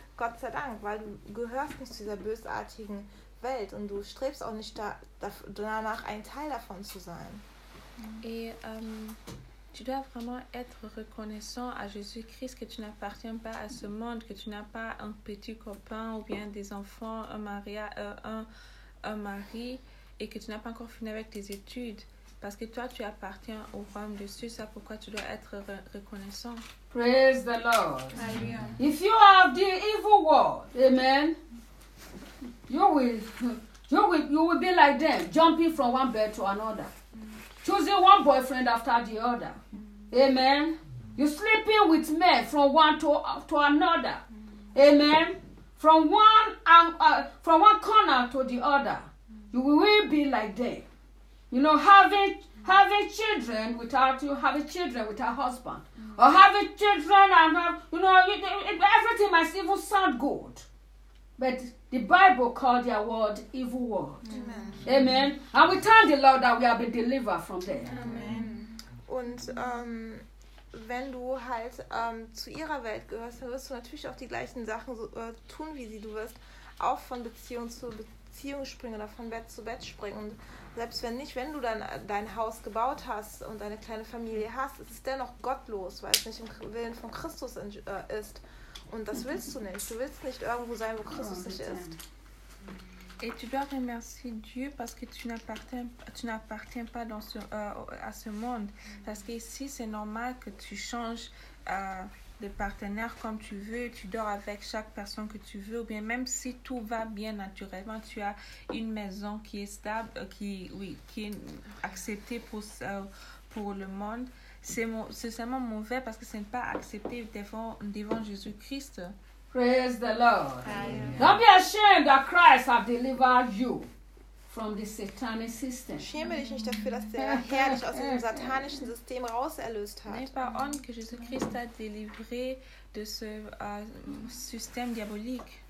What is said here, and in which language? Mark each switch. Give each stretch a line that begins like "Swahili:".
German: Gott sei Dank, weil du gehörst nicht zu dieser bösartigen Welt und du strebst auch nicht danach, ein Teil davon zu sein.
French: Et tu dois vraiment être reconnaissant à Jésus-Christ que tu n'appartiens pas à ce monde, que tu n'as pas un petit copain ou bien des enfants, un mari, et que tu n'as pas encore fini avec tes études. Parce que toi, tu appartiens au royaume de Dieu, c'est pourquoi tu dois être reconnaissant.
English: Praise the Lord. Amen. If you are the evil world, amen, you will be like them, jumping from one bed to another. Choosing one boyfriend after the other. Mm-hmm. Amen. Mm-hmm. You sleeping with men from one to another. Mm-hmm. Amen. from one corner to the other. You will be like that. You know, having children without you, having children with a husband. Mm-hmm. Or having children and have, you know, everything must even sound good. But the Bible called their word evil word. Amen. Amen. And we thank the Lord that we have been delivered from there. Amen.
German: Und wenn du halt zu ihrer Welt gehörst, dann wirst du natürlich auch die gleichen Sachen so, tun wie sie. Du wirst auch von Beziehung zu Beziehung springen oder von Bett zu Bett springen. Und selbst wenn nicht, wenn du dann dein Haus gebaut hast und deine kleine Familie hast, ist es dennoch gottlos, weil es nicht im Willen von Christus ist. Und das willst du nicht. Du willst nicht irgendwo sein, wo Christus nicht ist.
French: Et tu dois remercier Dieu parce que tu n'appartiens pas dans à ce monde. Parce que ici, c'est normal que tu changes de partenaire comme tu veux. Tu dors avec chaque personne que tu veux. Ou bien même si tout va bien naturellement, tu as une maison qui est stable, qui est acceptée pour le monde. C'est seulement mauvais parce que ce n'est pas accepté devant Jésus-Christ.
English: Praise the Lord. Amen. Don't be ashamed that Christ has delivered you from the satanic system.
German: Schäme dich nicht dafür, dass der Herr dich aus dem satanischen System rauserlöst hat.
French: N'aie pas honte que Jésus-Christ a délivré de ce système diabolique.